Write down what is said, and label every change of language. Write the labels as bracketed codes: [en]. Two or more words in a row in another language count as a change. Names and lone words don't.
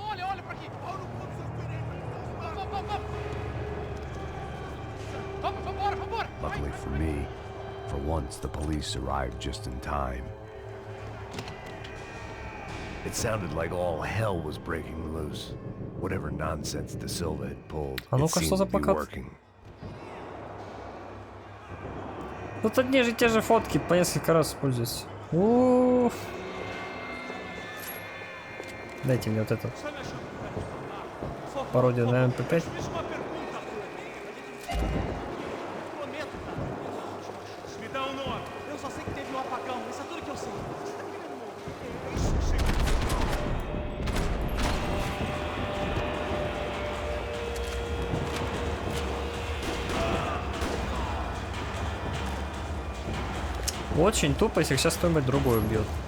[en] Luckily for me, for once the police arrived just in time. It sounded like all hell was breaking loose. Whatever nonsense De Silva had pulled, it seemed to be working. [ru] Тут одни же те же фотки по несколько раз используются. Дайте мне вот эту пародию на МП5. [pt] Eu só sei que teve um apagão, isso é tudo que eu sei. [ru] Очень тупо, если сейчас кто-нибудь другой убьет.